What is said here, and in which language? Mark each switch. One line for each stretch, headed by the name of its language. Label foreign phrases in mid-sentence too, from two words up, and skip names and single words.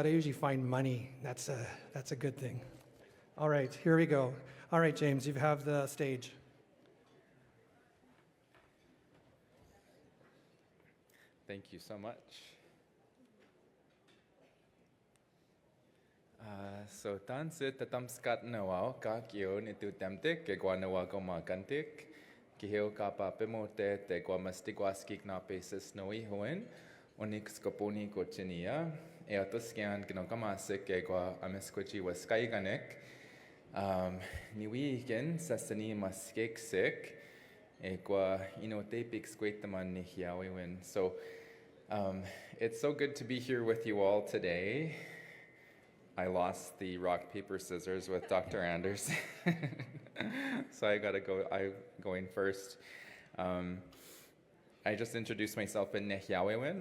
English: I usually find money. That's a good thing. All right, here we go. All right, James, you have the stage. Thank you so much.
Cree: So tanse tatamskat nawao ka kio ni tu temtik ke gwa nawa ko makantik ki heo ka pa pemote te gwa mastigwaskik na pesis noi hoen onix koponi kochinia e atoskian kino kamasik ke gwa ameskochi waskai ganek niwi gen sasani maskek sik e gwa inotepik squetaman ni hiawe win.
English: So it's so good to be here with you all today. I lost the rock, paper, scissors with Dr. Anders. So I'm going first. I just introduced myself in Nehiawewin.